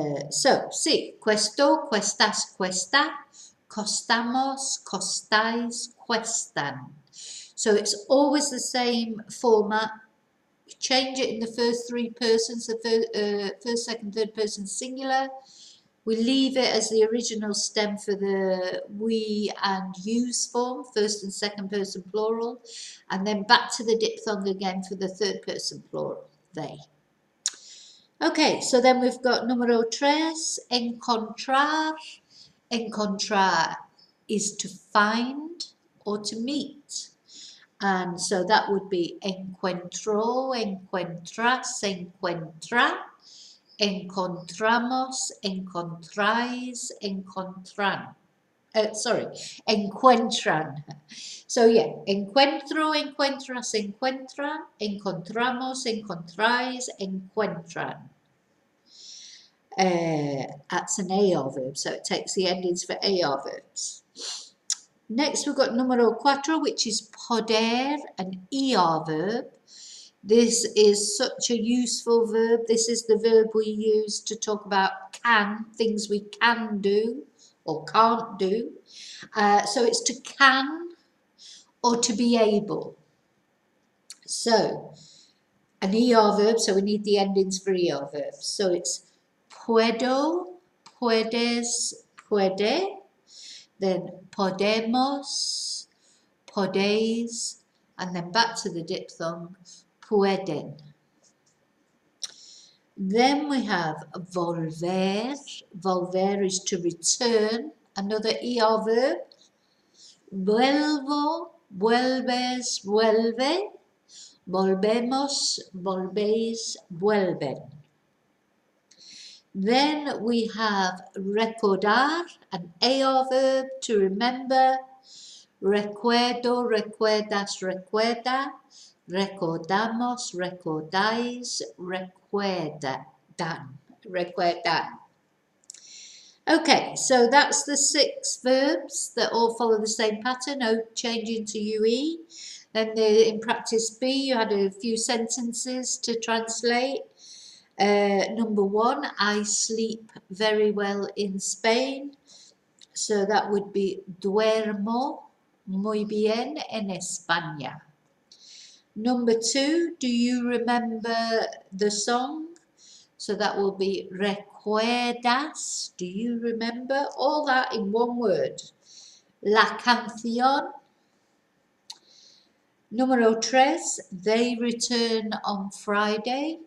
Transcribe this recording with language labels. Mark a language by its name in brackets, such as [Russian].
[English] So, [Spanish] sí, questo, questas, cuesta, costamos, costáis, cuestan. [English] So it's always the same format. Change it in the first 3 persons, the first, second, third person singular. We leave it as the original stem for the we and yous form, first and second person plural, and then back to the diphthong again for the third person plural, they. Okay, so then we've got [Spanish] numero tres, [English] encontrar. Encontrar is to find or to meet. And so that would be [Spanish] encuentro, encuentras, encuentra, encontramos, encontráis, encuentran. Encuentran. [English] So yeah, [Spanish] encuentro, encuentras, encuentran, encontramos, encontráis, encuentran. [English] That's an AR verb, so it takes the endings for AR verbs. Next, we've got [Spanish] numero cuatro, [English] which is poder, an ER verb. This is such a useful verb. This is the verb we use to talk about can, things we can do or can't do. So it's to can or to be able. So an ER verb, so we need the endings for ER verbs. So it's [Spanish] puedo, puedes, puede, [English] then [Spanish] podemos, podéis, [English] and then back to the diphthong, [Spanish] pueden. [English] Then we have volver. Volver is to return, another ER verb. [Spanish] Vuelvo, vuelves, vuelve. Volvemos, volvéis, vuelven. [English] Then we have recordar, an AR verb, to remember. [Spanish] Recuerdo, recuerdas, recuerda. Recordamos, recordáis, recuerdan. Recuerdan. [English] Okay, so that's the 6 verbs that all follow the same pattern, O changing to UE. Then in practice B, you had a few sentences to translate. Number 1, I sleep very well in Spain. [Spanish] So that would be duermo muy bien en España. [English] Number 2, do you remember the song? So that will be recuerdas. Do you remember? All that in one word. [Spanish] La canción. Número 3, [English] they return on Friday.